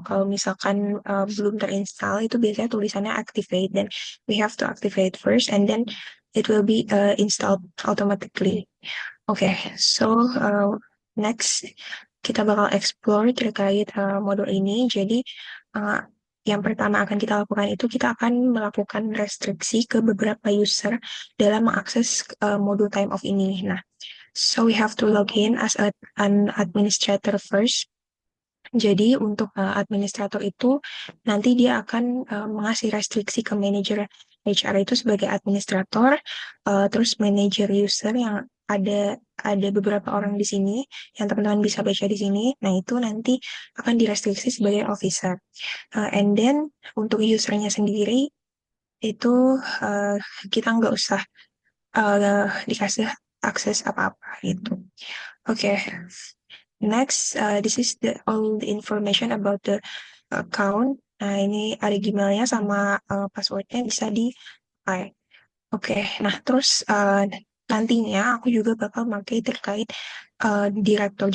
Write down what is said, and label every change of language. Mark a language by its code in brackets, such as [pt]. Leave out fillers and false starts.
[id] Kalau misalkan belum terinstall, itu biasanya tulisannya activate, dan [en] we have to activate first and then it will be installed automatically. [id] Oke, so next kita bakal explore terkait modul ini. Jadi uh, yang pertama akan kita lakukan itu kita akan melakukan restriksi ke beberapa user dalam mengakses modul time off ini. [en] Nah, so we have to log in as an administrator first. [id] Jadi untuk administrator itu nanti dia akan mengasih restriksi ke manajer HR itu sebagai administrator, terus manajer user yang ada beberapa orang di sini yang teman-teman bisa baca di sini. Nah, itu nanti akan direstriksi sebagai officer. And then untuk usernya sendiri itu uh, kita nggak usah dikasih akses apa-apa gitu. Oke. [en] Next, this is all the information about the account. [id] Nah, ini ada Gmailnya sama passwordnya bisa dipakai. Oke, nah terus nantinya aku juga bakal pakai terkait direktur.